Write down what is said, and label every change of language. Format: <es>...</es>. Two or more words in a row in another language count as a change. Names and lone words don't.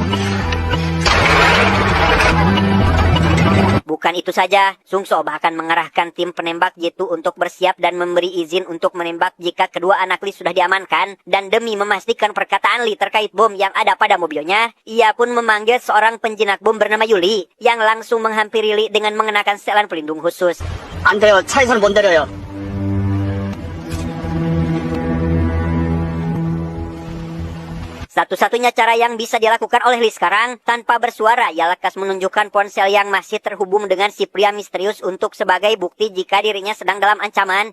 <id>Bukan itu saja, Sungso bahkan mengerahkan tim penembak jitu untuk bersiap dan memberi izin untuk menembak jika kedua anak Lee sudah diamankan. Dan demi memastikan perkataan Lee terkait bom yang ada pada mobilnya, ia pun memanggil seorang penjinak bom bernama Yuli, yang langsung menghampiri Lee dengan mengenakan setelan pelindung khusus.</id> <ko>안 돼요. 차에서는 못 내려요.</ko> <id>Satu-satunya cara yang bisa dilakukan oleh Lee sekarang, tanpa bersuara, ia lekas menunjukkan ponsel yang masih terhubung dengan si pria misterius untuk sebagai bukti jika dirinya sedang dalam ancaman.</id>